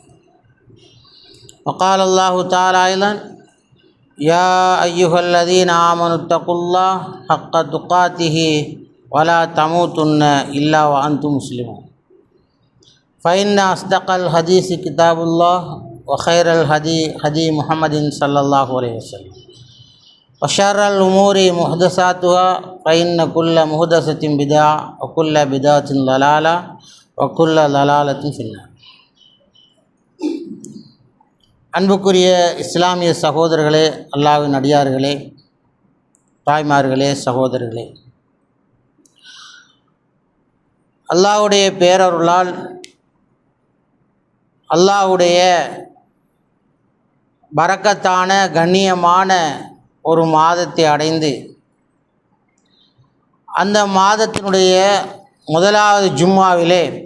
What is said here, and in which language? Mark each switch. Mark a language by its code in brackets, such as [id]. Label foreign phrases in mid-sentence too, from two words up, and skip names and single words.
[ar] وقال الله تعالى أيضا يا أيها الذين آمنوا اتقوا الله حق تقاته ولا تموتن إلا وأنتم مسلمون فإن أصدق الحديث كتاب الله وخير الهدي هدي محمد صلى الله عليه وسلم وشر الأمور محدثاتها فإن كل محدثة بدعة وكل بدعة ضلالة وكل ضلالة في النار. [ta] அன்புக்குரிய இஸ்லாமிய சகோதரர்களே, அல்லாஹ்வின் அடியார்களே, தாய்மார்களே, சகோதரர்களே, அல்லாஹ்வுடைய பேரருளால் அல்லாஹ்வுடைய பரக்கத்தான கண்ணியமான ஒரு மாதத்தை அடைந்து அந்த மாதத்தினுடைய முதலாவது ஜும்மாவிலே